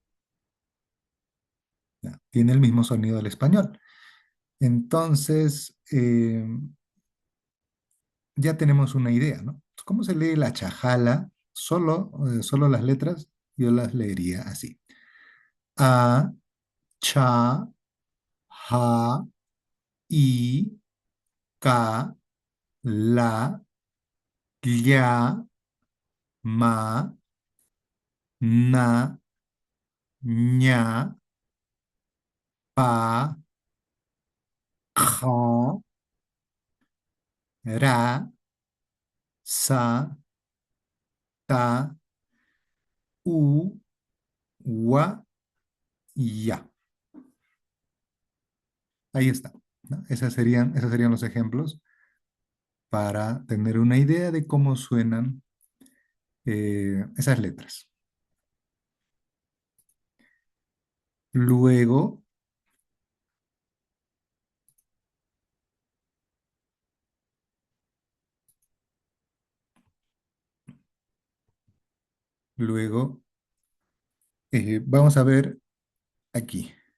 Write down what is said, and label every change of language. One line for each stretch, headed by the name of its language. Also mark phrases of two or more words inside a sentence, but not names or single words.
Spanish: ¿Ya? Tiene el mismo sonido del español. Entonces, ya tenemos una idea, ¿no? ¿Cómo se lee la chajala? Solo las letras, yo las leería así. A, cha, ja, i, ka, la, ya, ma, na, ña, pa, ja, ra, sa, ta, u, wa, ya. Ahí está, ¿no? Esos serían los ejemplos para tener una idea de cómo suenan esas letras. Luego, luego, vamos a ver aquí.